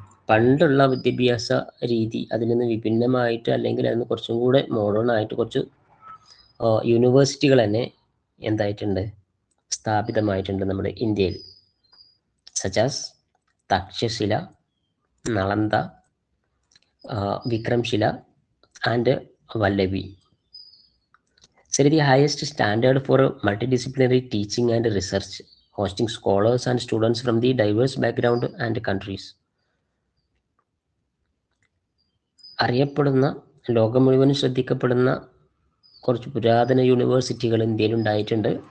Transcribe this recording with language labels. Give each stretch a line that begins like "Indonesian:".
Malayalam: പണ്ടുള്ള വിദ്യാഭ്യാസ രീതി അതിൽ നിന്ന് വിഭിന്നമായിട്ട് അല്ലെങ്കിൽ അതിന് കുറച്ചും കൂടെ മോഡേൺ ആയിട്ട് കുറച്ച് യൂണിവേഴ്സിറ്റികൾ തന്നെ എന്തായിട്ടുണ്ട്, സ്ഥാപിതമായിട്ടുണ്ട് നമ്മുടെ ഇന്ത്യയിൽ.
English: Such as Takshashila, Nalanda, Vikramshila and Vallabhi. set the highest standard for multidisciplinary teaching and research, hosting scholars and students from the diverse background and countries.
Malayalam: അറിയപ്പെടുന്ന, ലോകം മുഴുവൻ ശ്രദ്ധിക്കപ്പെടുന്ന കുറച്ച് പുരാതന യൂണിവേഴ്സിറ്റികൾ ഇന്ത്യയിൽ ഉണ്ടായിട്ടുണ്ട്.